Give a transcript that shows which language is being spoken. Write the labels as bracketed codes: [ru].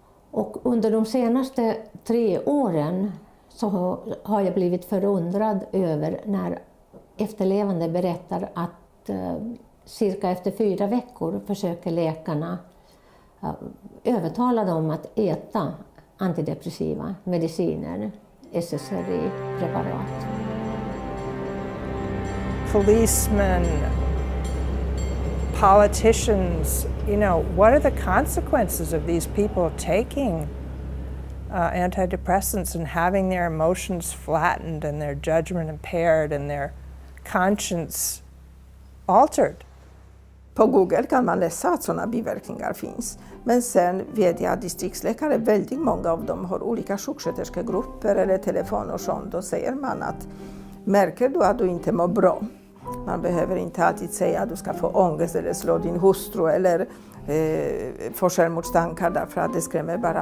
[sv] Och under de senaste 3 åren så har jag blivit förundrad över när efterlevande berättar att cirka efter 4 veckor försöker läkarna övertala dem att äta antidepressiva mediciner, SSRI-preparat. [en] Policemen, politicians, you know, what are the consequences of these people taking antidepressants and having their emotions flattened and their judgment impaired and their conscience altered? [sv] På Google kan man läsa att sådana biverkningar finns. Men sen vet jag att distriktsläkare, väldigt många av dem har olika sjuksköterskegrupper eller telefon och sånt. Då säger man att märker du att du inte mår bra? Man behöver inte alltid säga att du ska få ångest eller slå din hustru eller få självmordstankar därför att det skrämmer bara.